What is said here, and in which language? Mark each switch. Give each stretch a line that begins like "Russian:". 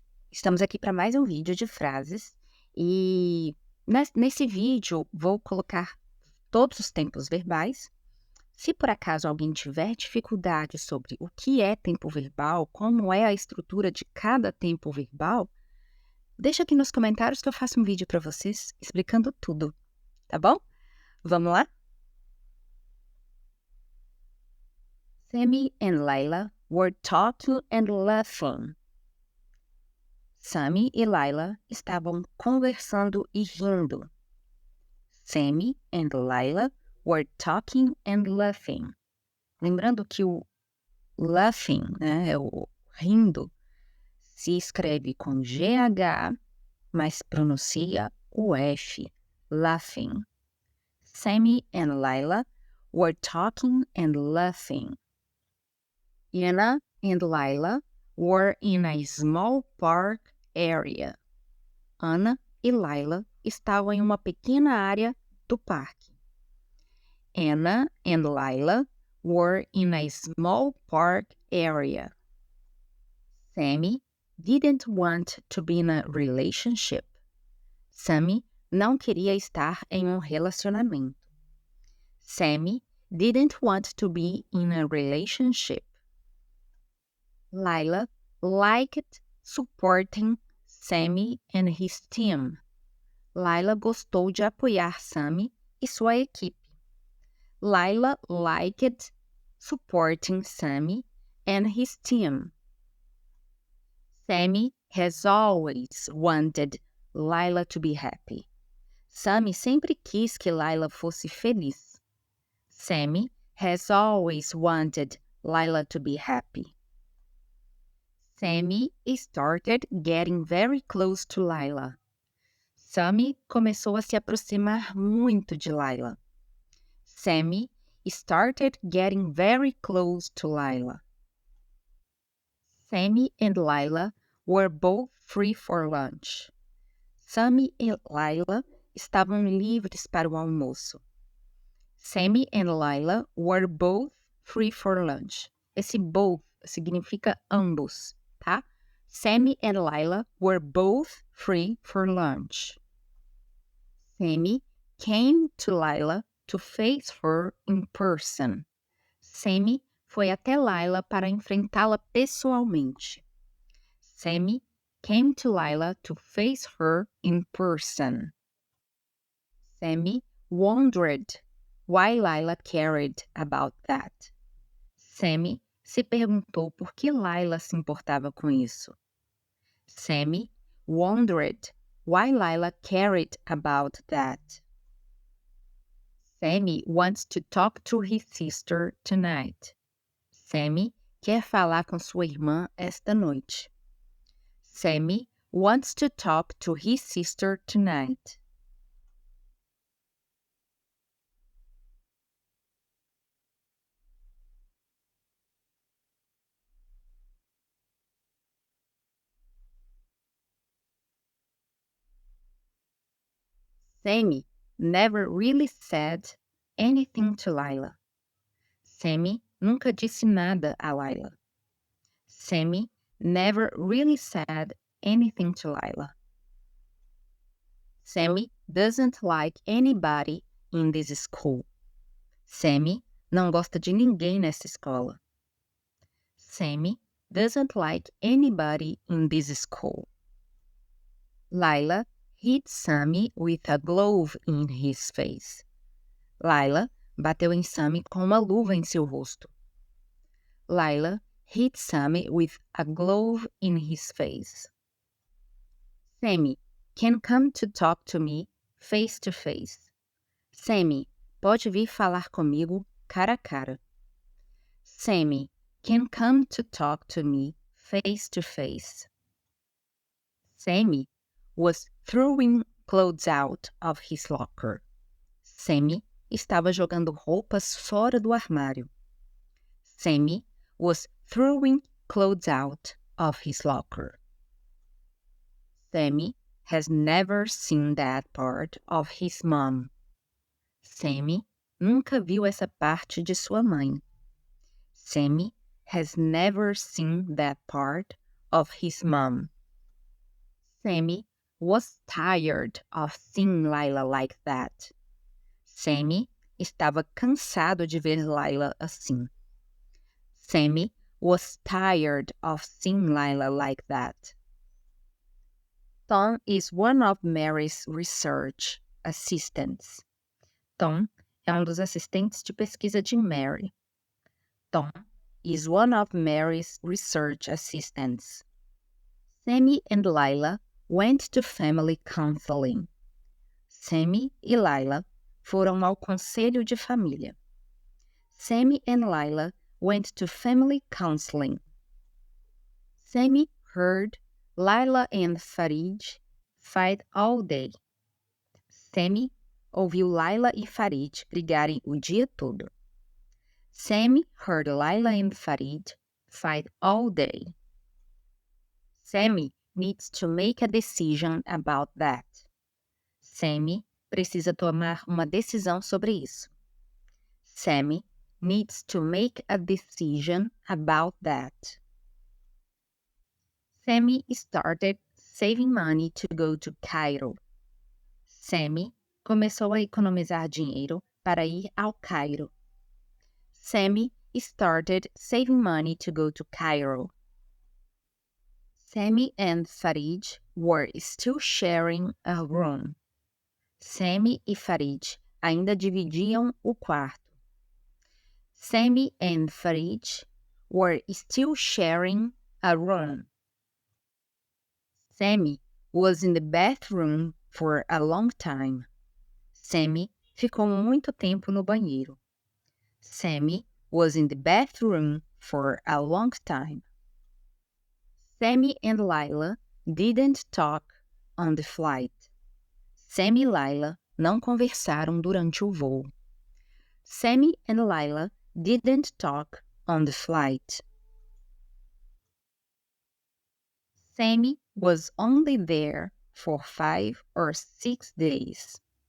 Portuguese: Estamos aqui para mais um vídeo de frases e nesse vídeo vou colocar todos os tempos verbais. Se por acaso alguém tiver dificuldade sobre o que é tempo verbal, como é a estrutura de cada tempo verbal, deixa aqui nos comentários que eu faço um vídeo para vocês explicando tudo, tá bom? Vamos lá?
English: Sammy and Lila were talking and laughing.
Portuguese: Sammy e Lila estavam conversando e rindo.
English: Sammy and Lila were talking and laughing.
Portuguese: Lembrando que o laughing, né, o rindo, se escreve com GH, mas pronuncia o F, laughing.
English: Sammy and Lila were talking and laughing. Anna and Lila were in a small park area.
Portuguese: Ana e Lila estavam em uma pequena área do parque.
English: Anna and Lila were in a small park area. Sammy didn't want to be in a relationship.
Portuguese: Sammy não queria estar em um relacionamento.
English: Sammy didn't want to be in a relationship. Lila liked supporting Sammy and his team.
Portuguese: Lila gostou de apoiar Sammy e sua equipe.
English: Lila liked supporting Sammy and his team. Sammy has always wanted Lila to be happy.
Portuguese: Sammy sempre quis que Lila fosse feliz.
English: Sammy has always wanted Lila to be happy. Sammy started getting very close to Lila.
Portuguese: Sammy começou a se aproximar muito de Lila.
English: Sammy started getting very close to Lila. Sammy and Lila were both free for lunch.
Portuguese: Sammy e Lila estavam livres para o almoço.
English: Sammy and Lila were both free for lunch.
Portuguese: Esse both significa ambos, tá?
English: Sammy and Lila were both free for lunch. Sammy came to Lila to face her in person.
Portuguese: Sammy foi até Lila para enfrentá-la pessoalmente.
English: Sammy came to Lila to face her in person. Sammy wondered why Lila cared about that.
Portuguese: Sammy se perguntou por que Lila se importava com isso.
English: Sammy wondered why Lila cared about that. Sammy wants to talk to his sister tonight.
Portuguese: Sammy quer falar com sua irmã esta noite.
English: Sammy wants to talk to his sister tonight. Sammy never really said anything to Lila.
Portuguese: Sammy nunca disse nada a Lila.
English: Sammy never really said anything to Lila. Sammy doesn't like anybody in this school.
Portuguese: Sammy não gosta de ninguém nessa escola.
English: Sammy doesn't like anybody in this school. Lila hit Sammy with a glove in his face.
Portuguese: Lila bateu em Sammy com uma luva em seu rosto.
English: Lila hit Sammy with a glove in his face. Sammy can come to talk to me face to face.
Portuguese: Sammy pode vir falar comigo cara a cara.
English: Sammy can come to talk to me face to face. Sammy was throwing clothes out of his locker.
Portuguese: Sammy estava jogando roupas fora do armário.
English: Sammy was throwing clothes out of his locker. Sammy has never seen that part of his mom.
Portuguese: Sammy nunca viu essa parte de sua mãe.
English: Sammy has never seen that part of his mom. Sammy was tired of seeing Lila like that.
Portuguese: Sammy estava cansado de ver Lila assim.
English: Sammy was tired of seeing Lila like that. Tom is one of Mary's research assistants.
Portuguese: Tom é dos assistentes de pesquisa de Mary.
English: Tom is one of Mary's research assistants. Sammy and Lila went to family counseling.
Portuguese: Sammy e Lila foram ao conselho de família.
English: Sammy and Lila went to family counseling. Sammy heard Lila and Farid fight all day.
Portuguese: Sammy ouviu Lila e Farid brigarem o dia todo.
English: Sammy heard Lila and Farid fight all day. Sammy needs to make a decision about that.
Portuguese: Sammy precisa tomar uma decisão sobre isso.
English: Sammy needs to make a decision about that. Sammy started saving money to go to Cairo.
Portuguese: Sammy começou a economizar dinheiro para ir ao Cairo.
English: Sammy started saving money to go to Cairo. Sammy and Farid were still sharing a room.
Portuguese: Sammy e Farid ainda dividiam o quarto.
English: Sammy and Farid were still sharing a room. Sammy was in the bathroom for a long time.
Portuguese: Sammy ficou muito tempo no banheiro.
English: Sammy was in the bathroom for a long time. Sammy and Lila didn't talk on the flight.
Portuguese: Sammy e Lila não conversaram durante o voo.
English: Sammy and Lila didn't talk on the flight. Sammy was only there for 5 or 6 days.